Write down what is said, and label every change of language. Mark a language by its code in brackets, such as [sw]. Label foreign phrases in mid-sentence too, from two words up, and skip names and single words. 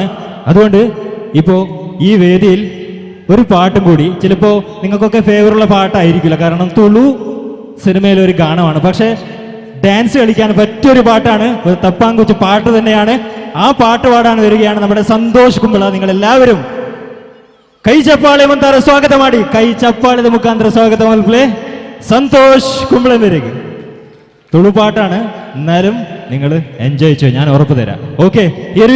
[ml] അതുകൊണ്ട് ഇപ്പോൾ ഈ വേദിയിൽ ഒരു പാട്ടും കൂടി, ചിലപ്പോൾ നിങ്ങൾക്കൊക്കെ ഫേവറുള്ള പാട്ടായിരിക്കില്ല, കാരണം തുളു സിനിമയിലെ ഒരു ഗാനമാണ്, പക്ഷേ ഡാൻസ് കളിക്കാൻ പറ്റിയൊരു പാട്ടാണ്, ഒരു തപ്പാങ്കുച്ച് പാട്ട് തന്നെയാണ്. ആ പാട്ട് പാടാൻ വരികയാണ് നമ്മുടെ സന്തോഷ് കുമ്പള. നിങ്ങൾ എല്ലാവരും [kn] ಕೈ ಚಪ್ಪಾಳೆ ಮುಂತಾರ ಸ್ವಾಗತಂ ಮಾಡಿ ಕೈ ಚಪ್ಪಾಳೆ ಮುಖಾಂತರ ಸ್ವಾಗತ ಮಲ್ಪಲೆ [ml] സന്തോഷ് കുമ്പളം വരിക. തുളുപാട്ടാണ്, എന്നാലും നിങ്ങൾ എൻജോയ് ചെയ്യോ, ഞാൻ ഉറപ്പ് തരാം.